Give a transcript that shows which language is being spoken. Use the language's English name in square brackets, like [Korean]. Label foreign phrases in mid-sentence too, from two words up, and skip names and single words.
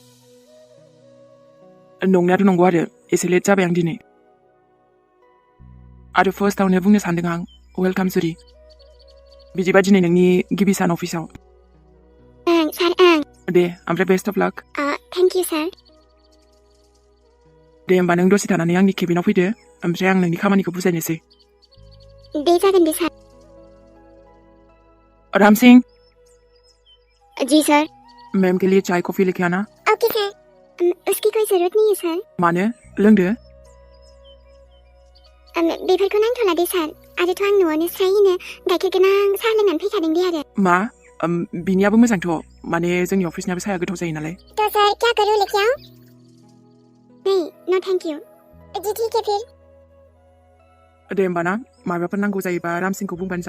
[Bodo] नंनायाथ' नंगौ आरो एसे लेट जाबाय आं दिनै आरो फार्स्टआवनो बुंनो सानदों आं वेलकाम जुरि बिदिबा दिनै नोंनि गिबि सान अफिसाव ओं सार ओं दे ओमफ्राय [English] best of luck thank you sir [Bodo] दे होमबा नों दसे थानानै आंनि केबिनाव फैदो ओमफ्राय आं नोंनि खामानिखौ बुजायनोसै दे जागोन दे सार [Hindi] राम सिंह जी सर मैम के लिए चाय कॉफी लेके आना ओके सर उसकी कोई जरूरत नहीं है सर [Bodo] मानो लोंदो बेफोरखौ नांथ'ला दे सार आरोथ' आं न'आवनो स्रायनो गाइखेर गोनां साहा लोंनानै फैखादों दे आरो मा बिनियाबो मोजांथ' माने जोंनि अफिसनियाबो साया गोथाव जायो नालाय [Hindi] तो सर क्या करूं लेके आऊं नहीं [English] no thank you [Hindi] जी ठीक है फिर [Bodo] दे होमबा ना माबाफोर नांगौ जायोबा रामसिंखौ बुंबानो जाबाय